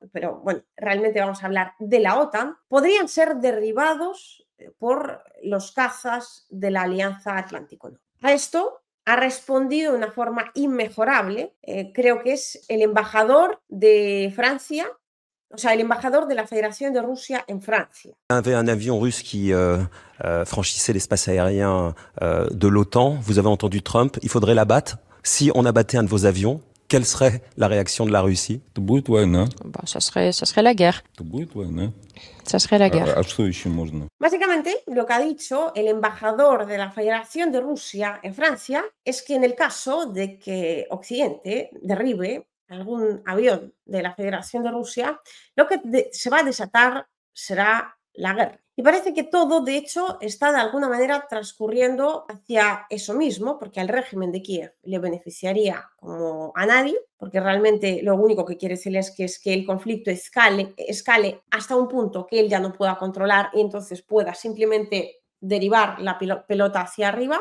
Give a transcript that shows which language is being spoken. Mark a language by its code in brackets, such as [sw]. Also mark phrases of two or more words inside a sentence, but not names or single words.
[es] Pero bueno, realmente vamos a hablar de la OTAN, podrían ser derribados por los cazas de la Alianza Atlántico. A esto ha respondido de una forma inmejorable, creo que es el embajador de Francia, o sea, el embajador de la Federación de Rusia en Francia. [fr] Il y avait un avion russe qui franchissait l'espace aérien de l'OTAN. Vous avez entendu Trump, il faudrait l'abattre. Si on abattait un de vos avions, quelle serait la réaction de la Russie? [ru] Это будет война. [fr] Bah, ça serait la guerre. [ru] Это будет война. [fr] Ça serait la guerre. [ru] А что еще можно? [es] Básicamente, lo que ha dicho el embajador de la Federación de Rusia en Francia es que en el caso de que Occidente derribe algún avión de la Federación de Rusia, lo que se va a desatar será la guerra. Y parece que todo, de hecho, está de alguna manera transcurriendo hacia eso mismo, porque al régimen de Kiev le beneficiaría como a nadie, porque realmente lo único que quiere Zelensky es que el conflicto escale hasta un punto que él ya no pueda controlar y entonces pueda simplemente derivar la pelota hacia arriba.